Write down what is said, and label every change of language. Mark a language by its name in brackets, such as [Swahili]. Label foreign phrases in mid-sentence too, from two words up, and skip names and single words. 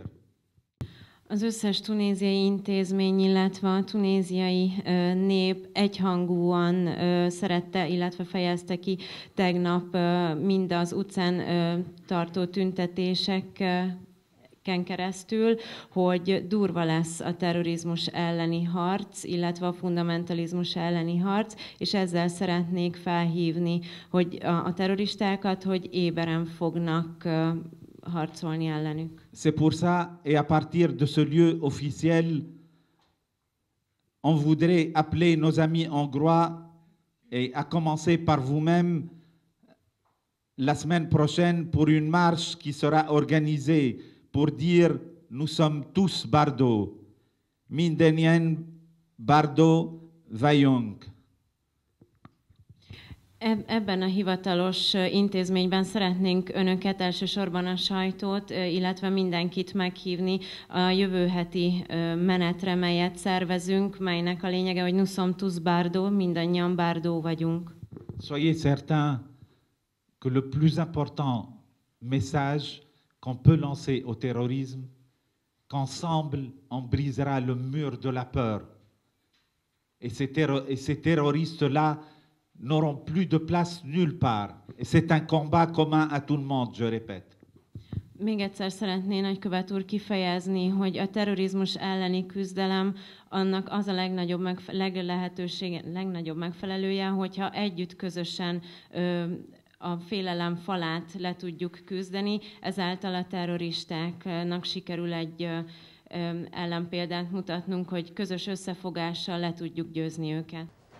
[Hungarian] Az összes tunéziai intézmény, illetve a tunéziai nép egyhangúan szerette, illetve fejezte ki tegnap mind az utcán tartó tüntetéseken keresztül, hogy durva lesz a terrorizmus elleni harc, illetve a fundamentalizmus elleni harc, és ezzel szeretnék felhívni, hogy a terroristákat, hogy éberen fognak harcolni ellenük. [French] C'est pour ça, et à partir de ce lieu officiel, on voudrait appeler nos amis hongrois, et à commencer par vous-même, la semaine prochaine pour une marche qui sera organisée pour dire nous sommes tous Bardo, [Hungarian] mindenien Bardo vagyunk. Ebben a hivatalos intézményben szeretnénk önöket, elsősorban a sajtót, illetve mindenkit meghívni a jövő heti menetre, melyet szervezünk, melynek a lényege, hogy [French] nous sommes tous Bardo, [Hungarian] mindannyian Bardo vagyunk. [French] Soyez certains que le plus important message qu'on peut lancer au terrorisme, qu'ensemble on brisera le mur de la peur. Et ces terroristes-là n'auront plus de place nulle part. Et c'est un combat commun à tout le monde, je répète. [Hungarian] Még egyszer szeretné nagykövet úr kifejezni, hogy a terrorizmus elleni küzdelem annak az a legnagyobb megfelelője, hogyha együtt közösen a félelem falát le tudjuk küzdeni, ezáltal a terroristáknak sikerül egy ellenpéldát mutatnunk, hogy közös összefogással le tudjuk győzni őket.